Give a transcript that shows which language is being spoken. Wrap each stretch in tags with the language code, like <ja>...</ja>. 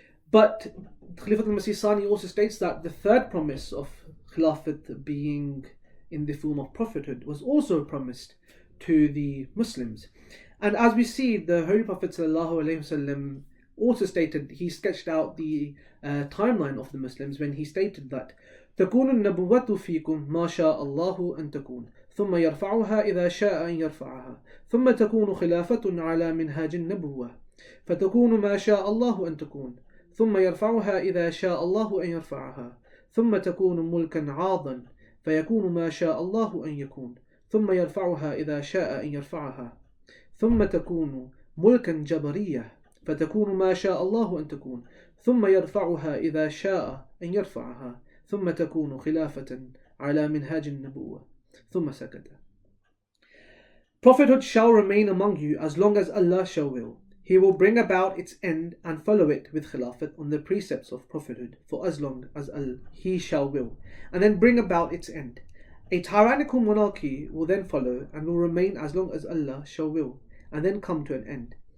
<en>But Khilafat al-Masih Sani also states that the third promise of Khilafat being in the form of prophethood was also promised to the Muslims. And as we see, the Holy Prophet ﷺ also stated, he sketched out the timeline of the Muslims when he stated that</en> <ar>تكون النبوة فيكم ما شاء الله أن تكون ثم يرفعها إذا شاء أن يرفعها ثم تكون خلافة على منهاج النبوة فتكون ما شاء الله أن تكون ثم يرفعها إذا شاء الله أن يرفعها ثم تكون ملكا عاضا فيكون ما شاء الله أن يكون ثم يرفعها إذا شاء أن يرفعها ثم تكون ملكا جبرية فتكون ما شاء الله أن تكون ثم يرفعها إذا شاء أن يرفعها ثم تكون خلافة على منهاج النبوة ثم سكت.</ar> <en>Prophethood shall remain among you as long as Allah shall will. He will bring about its end and follow it with Khilafat on the precepts of prophethood for as long as He shall will, and then bring about its end. A tyrannical monarchy will then follow and will remain as long as Allah shall will, and then come to an end.</en>